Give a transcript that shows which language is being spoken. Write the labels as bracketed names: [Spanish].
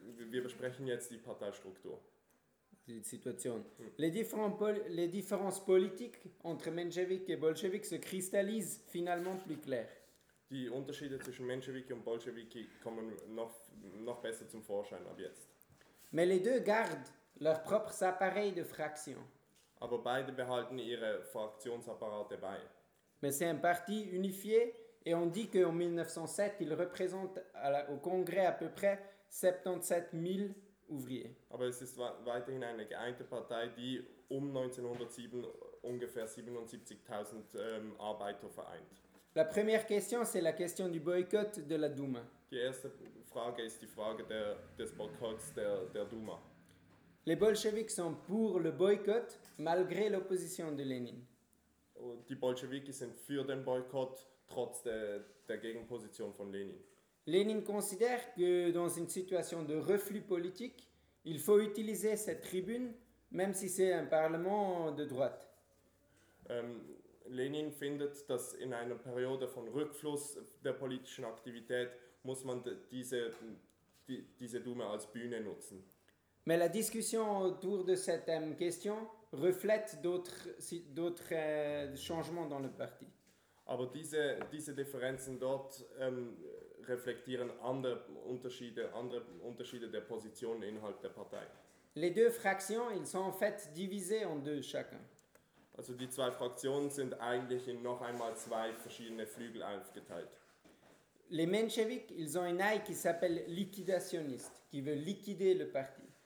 [German] Wir besprechen jetzt die Parteistruktur. Situation. [French] Les différences politiques entre Menschewiki et Bolschewiki se cristallisent finalement plus clair. [German] Die Unterschiede zwischen Menschewiki und Bolschewiki kommen noch besser zum Vorschein ab jetzt. [French] Mais les deux gardent leurs propres appareils de fraction. [German] Aber beide behalten ihre Fraktionsapparate bei. [French] Mais c'est un parti unifié et on dit qu'en 1907 il représente au Congrès à peu près 77,000 ouvriers. [German] Aber es ist weiterhin eine geeinte Partei, die um 1907 ungefähr 77.000 Arbeiter vereint. [French] La première question, c'est la question du boycott de la Douma. [German] Die erste Frage ist die Frage des Boykotts der Douma. [French] Les Bolcheviks sont pour le boycott malgré l'opposition de Lénine. [German] Die Bolschewiki sind für den Boykott trotz der Gegenposition von Lénine. [French] Lénine considère que dans une situation de reflux politique, il faut utiliser cette tribune, même si c'est un parlement de droite. [German] Lénine findet, dass in einer Periode von Rückfluss der politischen Aktivität muss man diese Dume als Bühne nutzen. [French] Mais la discussion autour de cette question reflète d'autres changements dans le parti. [German] Aber diese Differenzen dort reflektieren andere Unterschiede der Position innerhalb der Partei. [French] Les deux fractions, ils sont en fait divisés en deux chacun. [German] Also die zwei Fraktionen sind eigentlich in noch einmal zwei verschiedene Flügel aufgeteilt. [French] Les Mensheviks, ils ont une aile qui s'appelle liquidationniste, qui veut liquider le parti.